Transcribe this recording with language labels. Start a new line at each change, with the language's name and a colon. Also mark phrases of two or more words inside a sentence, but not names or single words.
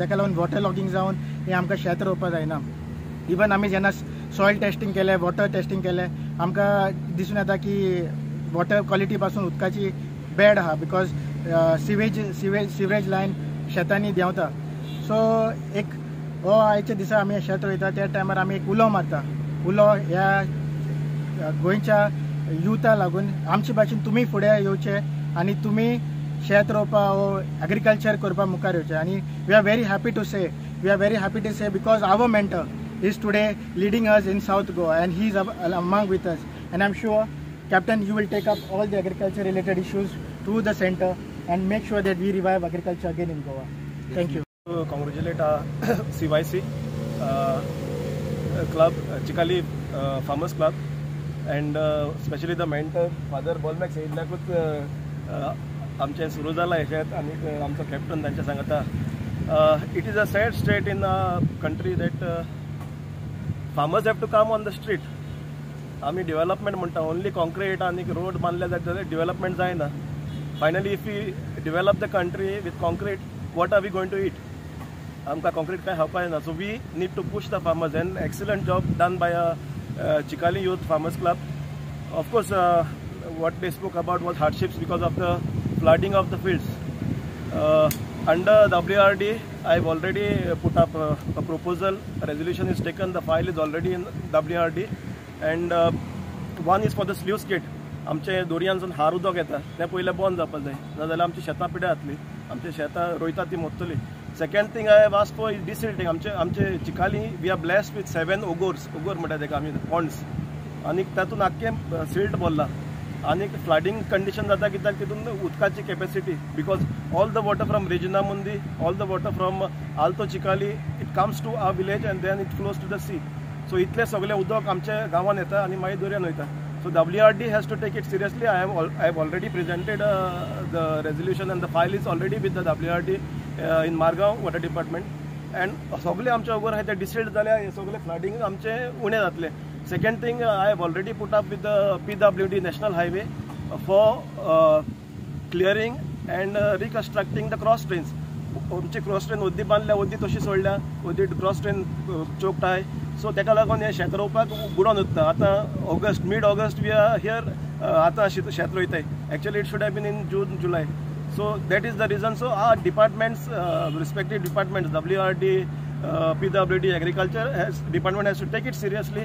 Konkani: ताका लागून
English: water logging
Konkani: जावन हें आमकां शेत रोवपाक जायना. इवन आमी जेन्ना
English: soil testing
Konkani: केलें
English: water testing
Konkani: केलें आमकां दिसून येता की
English: water quality
Konkani: पासून उदकाची बॅड आहा
English: because sewage line
Konkani: शेतांनी देंवता. सो एक हो आयच्या दिसा आमी शेत रोयता त्या टायमार आमी एक उलो मारता. उलो ह्या गोंयच्या युथा लागून आमचे भाशेन तुमी फुडें येवचें आनी तुमी शेत रोवपाक वो एग्रीकल्चर करपाक मुखार येवचें.
English: आनी we are very happy to say because our mentor is today leading us in South Goa and he is among with us and I'm sure Captain you will take up all the agriculture related issues to the center and make sure that we revive agriculture again in Goa. Thank you. Congratulate CYC club Chikali Farmers Club and especially the mentor Father Bolmax
Konkani: येयल्याकूच आमचें सुरू जालां हें आनी आमचो कॅप्टन तांचे सांगता.
English: It is a sad state in a country that farmers have to come on the street.
Konkani: आमी डेव्हलपमेंट म्हणटा
English: only concrete
Konkani: आनी रोड बांदले जाल्यार डेव्हलपमेंट जायना.
English: finally if we develop the country with concrete what are we going to eat.
Konkani: आमकां कॉन्क्रीट कांय खावपाक येना.
English: so we need to push the farmers and excellent job done by Chikali Youth Farmers Club. ऑफकोर्स what they spoke about was hardships because of the flooding of the fields. Under WRD, I've already put up a proposal. A resolution is taken. The file is already in WRD, and one is for the sluice gate.
Konkani: आमचे दोरयांसून हार उदक येता तें पयलें बंद जावपाक जाय नाजाल्यार आमची शेतां पिड्यार जातली. आमची शेतां रोयता ती मोडटली.
English: second thing I have asked for desilting.
Konkani: आमचे चिकाली
English: we are blessed with
Konkani: 7 ओगोर्स. ओगोर म्हणटा तेका आमी पॉन्ड्स आनी तातूंत आख्खें सिल्ट भरला.
English: आनी flooding condition
Konkani: जाता कित्याक तितून उदकाची
English: capacity because all the water from Reginamundi all the water from Alto Chikali it comes to our village and then it flows to the sea.
Konkani: सो इतलें सगळें उदक आमच्या गांवांत येता आनी मागीर दर्यान वयता.
English: So WRD has to take it seriously. I have already presented the resolution and the file is already with the WRD in Margaon Water Department.
Konkani: And सगळे आमचे ओगर आहाय ते डिसिल्ड जाल्यार हे सगळे फ्लडिंग आमचे उणें जातले.
English: Second thing, I have already put up with the PWD National Highway for clearing and reconstructing the cross drains.
Konkani: आमची
English: cross drain
Konkani: ओद्दी बांदल्या ओद्दी तशी सोडल्या ओद्दी
English: cross drain choked
Konkani: आहाय. सो ताका लागून हे शेत रोवपाक बुडोन वता. आतां
English: mid August we are here.
Konkani: आतां शेत रोयताय.
English: actually it should have been in June July. so that is the reason. so our departments respective departments WRD PWD agriculture department has to take it seriously.